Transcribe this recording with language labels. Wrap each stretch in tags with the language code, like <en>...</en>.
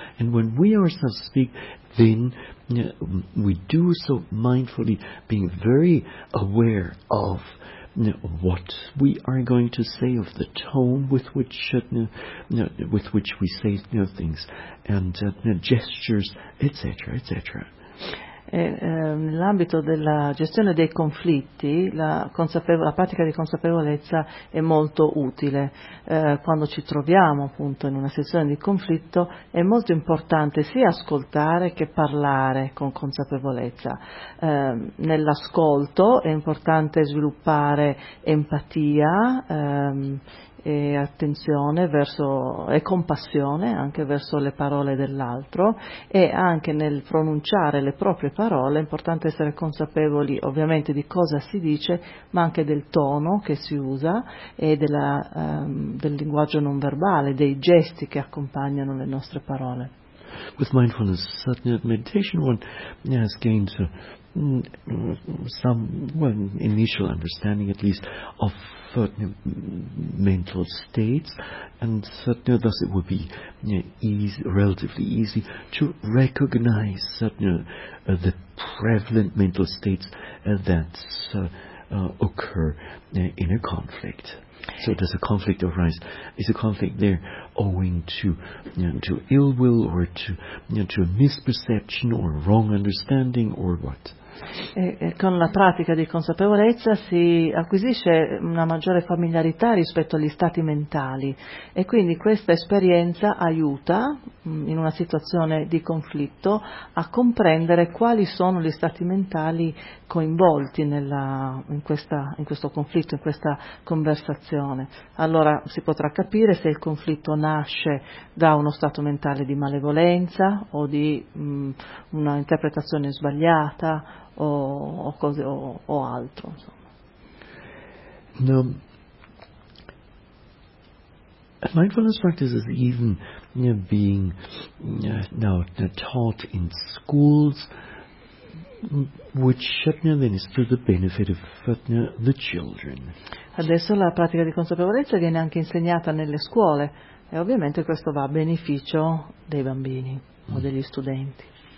<en>And when we ourselves speak, then we do so mindfully, being very aware of what we are going to say, of the tone with which we say things, and gestures, etc., etc.</en> <it>Nell'ambito della gestione dei conflitti, la pratica di consapevolezza è molto utile. Quando ci troviamo appunto in una situazione di conflitto, è molto importante sia ascoltare che parlare con consapevolezza. Nell'ascolto è importante sviluppare empatia e attenzione verso e compassione anche verso le parole dell'altro, e anche nel pronunciare le proprie parole è importante essere consapevoli ovviamente di cosa si dice, ma anche del tono che si usa e del linguaggio non verbale, dei gesti che accompagnano le nostre parole.</it> <en>With mindfulness satya meditation, one has gained some initial understanding, at least, of mental states, and satya, thus it would be relatively easy to recognize satya, the prevalent mental states that occur in a conflict. So does a conflict arise? Is a conflict there owing to ill will, or to a misperception, or wrong understanding, or what?</en> <it>Con la pratica di consapevolezza si acquisisce una maggiore familiarità rispetto agli stati mentali, e quindi questa esperienza aiuta in una situazione di conflitto a comprendere quali sono gli stati mentali coinvolti in questo conflitto, in questa conversazione. Allora si potrà capire se il conflitto nasce da uno stato mentale di malevolenza o di una interpretazione sbagliata o altro, insomma.</it> <en>Now, mindfulness practice is even being now taught in schools, which then is to the benefit of the children.</en> <it>Adesso la pratica di consapevolezza viene anche insegnata nelle scuole, e ovviamente questo va a beneficio dei bambini o degli studenti.</it>